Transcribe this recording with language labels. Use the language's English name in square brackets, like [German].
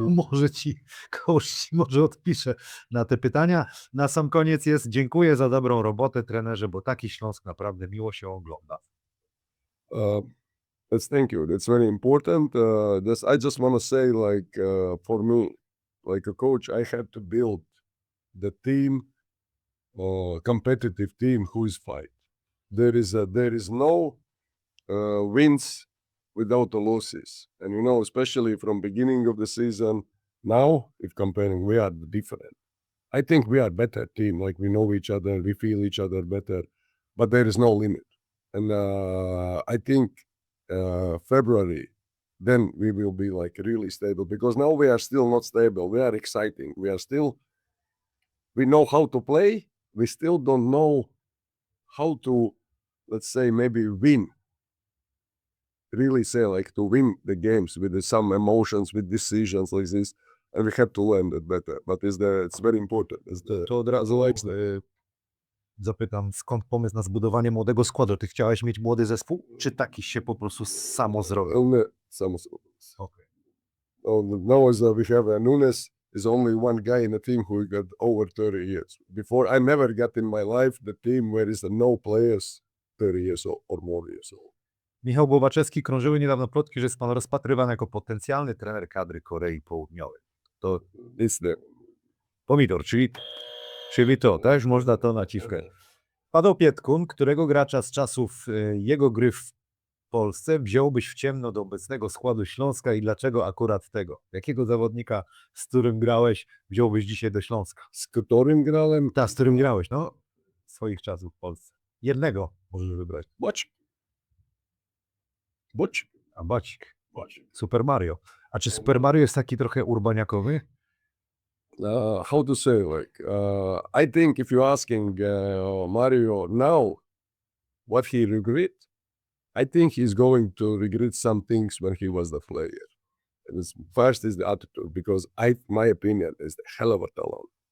[Polish] Może ci kogoś może odpiszę na te pytania. Na sam koniec jest: dziękuję za dobrą robotę, trenerze, bo taki Śląsk naprawdę miło się ogląda. [English] Thank you. That's very important. I just want to say, for me, like a coach, I have to build the team, competitive team who is fight. There is no wins without the losses, and especially from beginning of the season. Now, if comparing, we are different. I think we are better team. Like we know each other, we feel each other better, but there is no limit. And I think February, then we will be like really stable, because now we are still not stable. We are exciting. We know how to play. We still don't know how to, let's say, maybe win. Really say like to win the games with some emotions, with decisions like this, and we have to learn that better. But it's very important. [Polish] To od razu zapytam, skąd pomysł na zbudowanie młodego składu? Ty chciałeś mieć młody zespół, czy taki się po prostu samo zrobił? [English] Okay. Now we have Nunes is only one guy in the team who got over 30 years. Before, I never got in my life the team where is no players 30 years or more years old. [Polish] Michał Głowaczewski, krążyły niedawno plotki, że jest pan rozpatrywany jako potencjalny trener kadry Korei Południowej. To [English] It's there. [Polish] pomidor, czyli to, też można to naciskać. Paweł Pietkun, którego gracza z czasów jego gry w Polsce wziąłbyś w ciemno do obecnego składu Śląska i dlaczego akurat tego? Jakiego zawodnika, z którym grałeś, wziąłbyś dzisiaj do Śląska? Z którym grałem? Tak, z którym grałeś, no, swoich czasów w Polsce. Jednego możesz wybrać. Bacik. Super Mario. A czy Super Mario jest taki trochę urbaniakowy? [English] How to say, I think if you're asking Mario now what he regret, I think he's going to regret some things when he was the player. And first is the attitude, because my opinion is the hell of a talent.